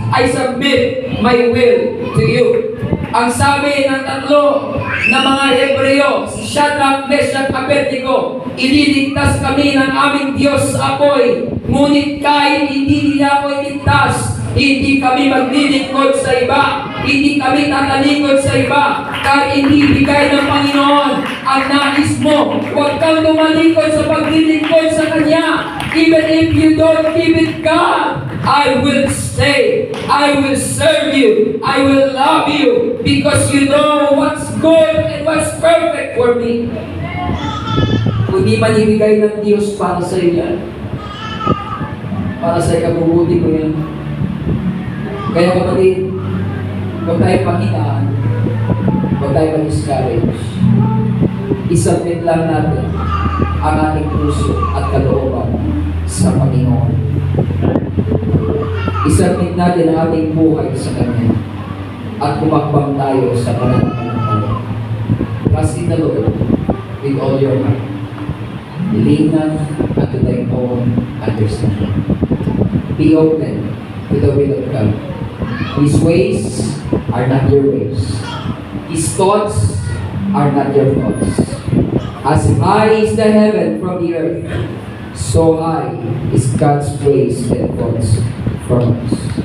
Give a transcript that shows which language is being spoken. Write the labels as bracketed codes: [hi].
[en] I submit my will to you. [tl] Ang sabi ng tatlo na mga Hebreo, si Shadrach, Meshach, Abednego, ililigtas kami ng aming Diyos sa apoy Ngunit kahit hindi nila ako iligtas, hindi kami maglilingkod sa iba. Hindi kami tatalikod sa iba. Kahit hindi bigay ng Panginoon ang nais mo, huwag kang tumalikod sa paglilingkod sa Kanya. [en] Even if you don't give it God, I will stay. I will serve you. I will love you because you know what's good and what's perfect for me. [tl] Kung di man ibigay ng Diyos para sa iyo yan, para sa ikabubuti mo yan. Kaya kapatid, huwag tayo panghinaan, huwag tayo mag-discourage. Isubmit lang natin ang ating puso at kalooban sa Panginoon. Isubmit natin ang ating buhay sa Kanya at kumakbang tayo sa pananampalataya. [en] Trust in the Lord with all your heart. Lean not unto thy own understanding. Be open to the will of God. His ways are not your ways. His thoughts are not your thoughts. As high is the heaven from the earth, so high is God's ways and thoughts from us.